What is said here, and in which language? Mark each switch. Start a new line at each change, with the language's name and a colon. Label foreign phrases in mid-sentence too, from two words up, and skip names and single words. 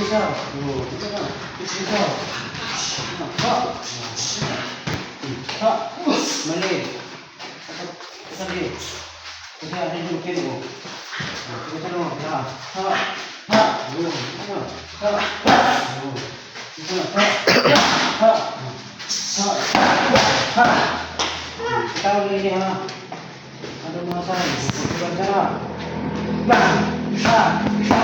Filipino: Ito na. Ito. Ha. Ha. Mali. Sabi. Kasi ano yung kilo mo? Ito na. Ha. Ha. Ha. Ito na. Ha. Ito na. Ha. Ha. Tawag ini ha. Ano mga saan? Bukan sana. Bang! Ha! Ha!